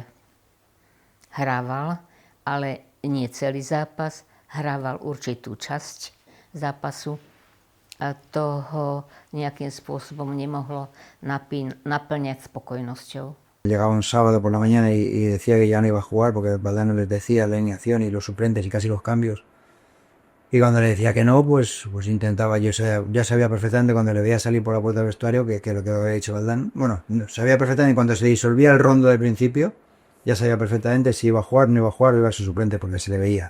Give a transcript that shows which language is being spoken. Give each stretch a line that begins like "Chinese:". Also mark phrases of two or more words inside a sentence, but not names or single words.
Slovak: Hrával, ale nie celý zápas, hrával určitú časť zápasu a to ho nejakým spôsobom nemohlo naplňať spokojnosťou.
Spanish: Llegaba un sábado por la mañana y decía que ya no iba a jugar porque Valdano les decía la alineación y los suplentes y casi los cambios. Y cuando le decía que no, pues intentaba, ya sabía perfectamente cuando le veía salir por la puerta del vestuario que lo que había dicho Valdano. Bueno, sabía perfectamente cuando se disolvía el rondo del principio, ya sabía perfectamente si iba a jugar, no iba a jugar o iba a ser suplente porque se le veía.